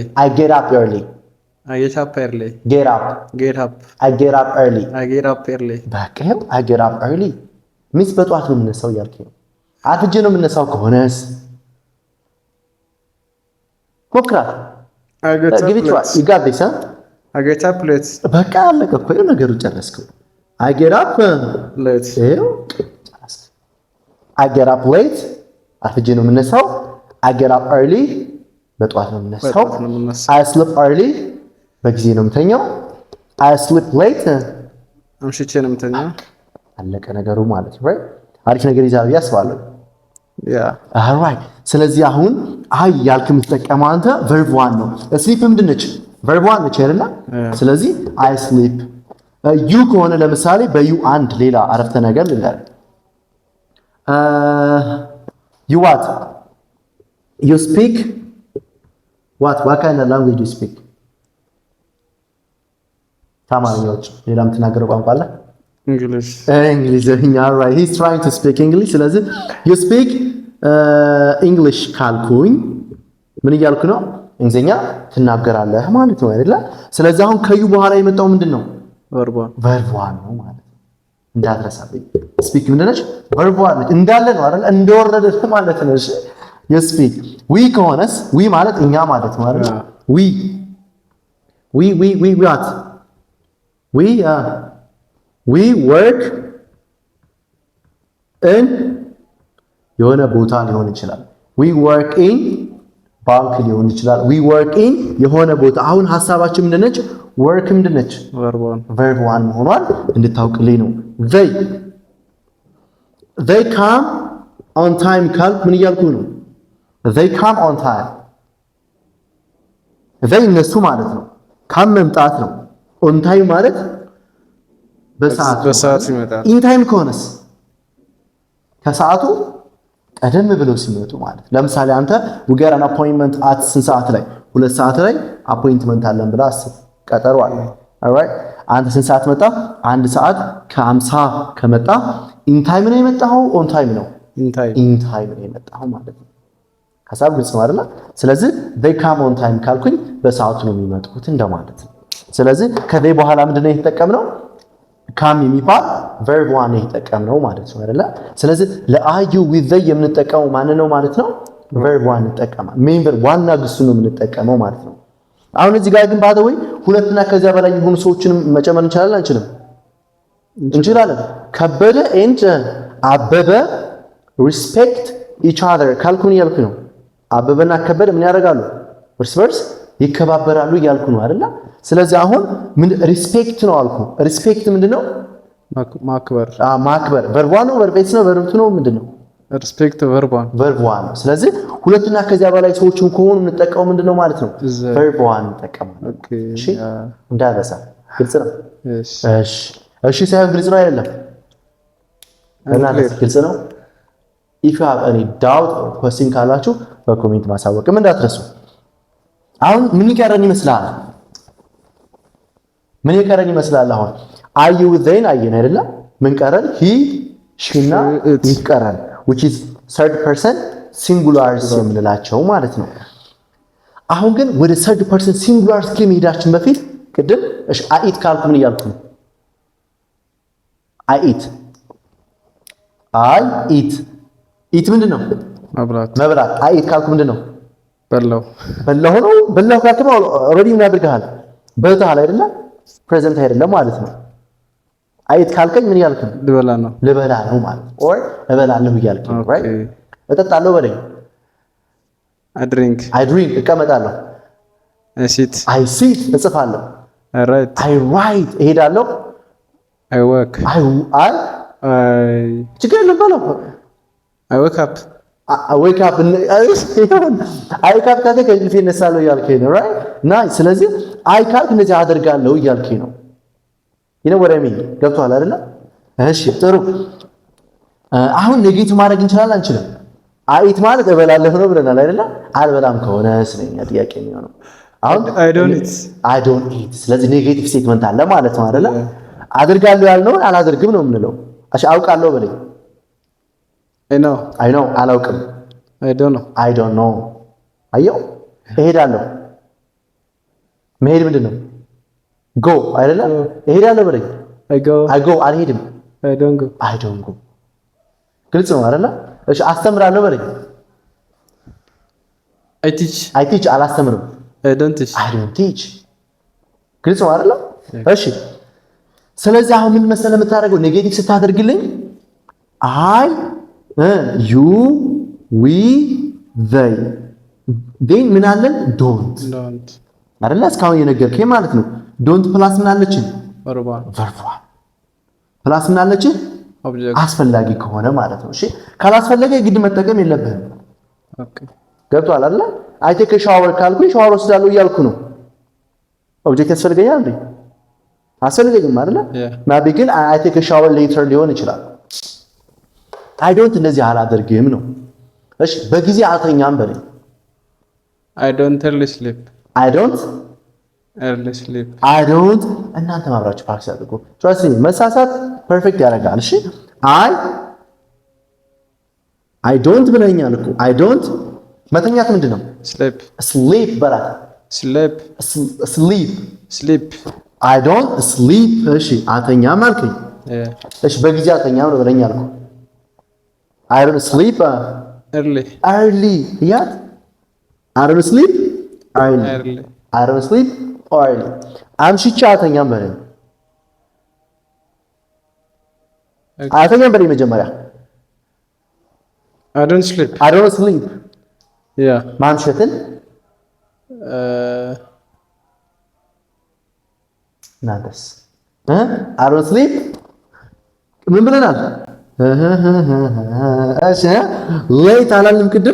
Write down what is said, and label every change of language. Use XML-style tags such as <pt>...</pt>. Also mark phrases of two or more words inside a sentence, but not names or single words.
<en>I get up early get up I get up early በቃ I get up early</en> <am>ሚስ በጧት ነው የምነሳው እያልከኝ ነው። አፍጄ ነው የምነሳው ከሆነስ ሞክራት።</am> <en>you got this I get up late</en> <am>በቃ አለቀ እኮ ነገሩ ጨረስከው።</am> <en>I get up late I get up late</en> <am>አፍጄ ነው የምነሳው።</am> <en>I get up early</en> <am>በጧት ነው የምነሳው።</am> <en>I sleep early</en> <am>በጊዜ ነው የምተኛው።</am> <en>I sleep late</en> <am>አምሽቼ ነው የምተኛው። አለቀ ነገሩ ማለት ነው። አሪፍ ነገር ይዛል ብዬ አስባለሁ። alright ስለዚህ አሁን አይ ያልክ የምትጠቀመው አንተ</am> <en>verb 1</en> <am>ነው። sleep ምንድን ነች?</am> <en>verb 1</en> <am>ነች አይደል? ስለዚህ</am> <en>I sleep you</en> <am>ከሆነ ለምሳሌ በዩ አንድ ሌላ አረፍተ ነገር ልንገር።</am> <en>you what you speak what kind of language you speak?</en> <am>ታማኞች ሌላ የምትናገረው ቋንቋ አለ?</am> <en>እንግሊዝኛ right he's trying to speak English ስለዚህ you speak English</en> <am>ካልኩኝ ምን እያልኩ ነው? እንግሊዝኛ ትናገራለህ ማለት ነው አይደል? ስለዚህ አሁን ከዩ በኋላ የመጣው ምንድነው?</am> <en>verb 1</en> <am>ነው ማለት ነው። እንዳትረሳብኝ speak ምንድነች?</am> <en>verb 1</en> <am>እንዳለ ነው አይደል? እንደወረደ ማለት ነው። እሺ</am> <en>you speak</en> <am>we ከሆነስ we ማለት እኛ ማለት ነው አይደል?</am> <en>we what we work in</en> <am>የሆነ ቦታ ሊሆን ይችላል።</am> <en>we work in</en> <am>ባንክ ሊሆን ይችላል።</am> <en>we work in</en> <am>የሆነ ቦታ። አሁን ሐሳባችን ምንድነች? work ምንድነች? verb 1 መሆኗን እንድታውቅልኝ ነው።</am> <en>they come on time</en> <am>ካልኩ ምን እያልኩ ነው?</am> <en>they come on time</en> <am>they እነሱ ማለት ነው። come መምጣት ነው።</am> <en>on time</en> <am>ማለት በሰዓት ይመጣል።</am> <en>in time</en> <am>ከሆነስ ከሰዓቱ ቀደም ብለው ሲመጡ ማለት። ለምሳሌ አንተ</am> <en>we get an appointment at</en> <am>ስንት ሰዓት ላይ? 2 ሰዓት ላይ appointment አለን ብለህ አስብ። ቀጠሮ አለ። alright አንተ ስንት ሰዓት መጣ? 1 ሰዓት ከ50 ከመጣ</am> <en>in time</en> <am>ነው የመጣው</am> <en>on time</en> <am>ነው?</am> <en>in time</en> <am>ነው የመጣው ማለት ነው። ሐሳብ ግልጽ ነው አይደል? ስለዚህ</am> <en>they come on time</en> <am>ካልኩኝ በሰዓቱ ነው የሚመጡት እንደማለት ነው። ስለዚህ ከዚህ በኋላ ምንድነው የተጠቀምነው? come የሚባል</am> <en>verb 1</en> <am>ነው የተጠቀምነው ማለት ነው አይደል? ስለዚህ ለአዩ</am> <en>with they</en> <am>የምንጠቀመው ማን ነው ማለት ነው?</am> <en>verb 1</en> <am>እንጠቀማለን።</am> <en>main verb</en> <am>ዋና ግሱ ነው የምንጠቀመው ማለት ነው። አሁን እዚህ ጋር ግን ባደወይ ሁለትና ከዚያ በላይ የሆኑ ሰዎችንም መጨመር እንችላለን አንችልም? እንችላለን። ከበደ and አበበ</am> <en>respect each other</en> <am>ካልኩ ምን እያልኩ ነው? አበበና ከበደ ምን ያደርጋሉ? እርስ በርስ ይከባበራሉ እያልኩ ነው አይደል? ስለዚህ አሁን ምን ሪስፔክት ነው አልኩ። ሪስፔክት ምንድነው? ማክበር። ማክበር ቨርብ ነው ቨርብ ኤስ ነው ቨርብ ነው ምንድነው?</am> <en>respect verb</en> <am>ነው። ስለዚህ ሁለትና ከዚያ በላይ ሰዎችን ከሆኑ የምንጠቀመው ምንድነው ማለት ነው? ቨርብ እንጠቀማለን። እሺ እንዳበሳ ግልጽ ነው? እሺ ሳይሆን ግልጽ ነው አይደለም? ግልጽ ነው?</am> <en>if you have any doubt or question</en> <am>ካላችሁ በኮሜንት ማሳወቅም እንዳትረሱ። አሁን ምን ይቀረን ይመስላል? አሁን</am> <en>are you then</en> <am>አየን አይደለ? ምን ቀረን?</am> <en>he she</en> <am>እና it ቀረን</am> <en>which is third person singulars</en> <am>የምንላቸው ማለት ነው። አሁን ግን ወደ</am> <en>third person singulars</en> <am>ከመሄዳችን በፊት ቅድም እሺ</am> <en>I eat</en> <am>ካልኩ ምን እያልኩ ነው?</am> <en>I eat</en> <am>ምንድነው? መብላት</am> <en>I eat</en> <am>ካልኩ ምንድነው? በላው ካልኩ ኦሬዲ ምን አድርገሃል? በልተሃል አይደለ? ፕሬዘንት አይደለም ማለት ነው።</am> <en>I eat</en> <am>ካልከኝ ምን እያልክ ነው? ልበላ ነው ማለት or እበላለሁ እያልክ ነው። right እጠጣለሁ በለኝ።</am> <en>I drink</en> <am>እቀመጣለሁ።</am> <en>I sit</en> <am>እጽፋለሁ።</am> <en>I write</en> <am>እሄዳለሁ።</am> <en>I work</en> <am>ችግር የለም በለው።</am> <en>I wake up</en> <am>ካልከኝ ከእንቅልፌ እነሳለሁ እያልከኝ ነው።</am> <en>right nice።</en> <am>ስለዚህ አይ ካልክ እንደዚህ አደርጋለሁ እያልከኝ ነው።</am> <en>what I mean</en> <am>ገብቶሃል አይደለ? እሺ ጥሩ። አሁን ኔጌቲቭ ማድረግ እንችላለን አንችልም?</am> <en>I eat</en> <am>ማለት እበላለሁ ነው ብለናል አይደለ? አልበላም ከሆነ ስለኛ ጥያቄ የሚሆነው አሁን</am> <en>I don't eat።</en> <am>ስለዚህ</am> <en>negative statement</en> <am>አለ ማለት ነው አይደለ? አድርጋለሁ ያልነውን አላደርግም ነው የምንለው። እሺ አውቃለሁ በለኝ።</am> <en>I know</en> <am>አላውቅም።</am> <en>I don't know</en> <am>አየው። እሄዳለሁ መሄድ ምንድነው? go አይደለ? እሄዳለሁ በለኝ።</am> <en>I go</en> <am>አልሄድም።</am> <en>I don't go</en> <am>ግልጽ ነው አይደለ? እሺ አስተምራለሁ በለኝ።</am> <en>I teach</en> <am>አላስተምርም።</am> <en>I don't teach</en> <am>ግልጽ ነው አይደለ? እሺ ስለዚህ አሁን ምን መሰለህ የምታደርገው ኔጌቲቭ ስታደርግልኝ</am> <en>I you we they then</en> <am>ምን አለን? don't አይደለ? እስካሁን የነገርከኝ ማለት ነው። don't ፕላስ ምን አለችን? ቨርቧ ፕላስ ምን አለችን? አስፈላጊ ከሆነ ማለት ነው። እሺ ካላስፈለገ ግድ መጠቀም የለብህም። ገብቶሃል አይደለ?</am> <en>I take a shower</en> <am>ካልኩኝ ሻወር ወስዳለሁ እያልኩ ነው። ኦብጀክት ያስፈልገኛል እንዴ? አስፈልገኝም አይደለ? ማቢ ግን</am> <en>I take a shower later</en> <am>ሊሆን ይችላል።</am> <en>I don't</en> <am>እንደዚህ አላደርግም ነው። እሺ በጊዜ አልተኛም በለኝ።</am> <en>I don't early sleep</en> <am>እናንተ ማብራችሁ ፕራክቲስ አድርጉ።</am> <en>trust me</en> <am>መሳሳት ፐርፌክት ያደርጋል። እሺ</am> <en>I don't</en> <am>ብለኛል እኮ</am> <en>I don't</en> <am>መተኛት ምንድነው? sleep በላት sleep</am> <en>I don't sleep።</en> <am>እሺ አተኛም አልከኝ። እሺ በጊዜ አተኛም ነው ብለኛል እኮ</am> <en>I don't sleep early</en> <am>ያት</am> <en>I don't sleep early</en> <am>አምሽቼ አተኛም በለኝ። አተኛም በለኝ መጀመሪያ</am> <en>I don't sleep</en> <am>ማምሸትን እናንተስ</am> <en>I don't sleep</en> <am>ምን ብለናል? እሺ ሌት አላልንም ቅድም?</am>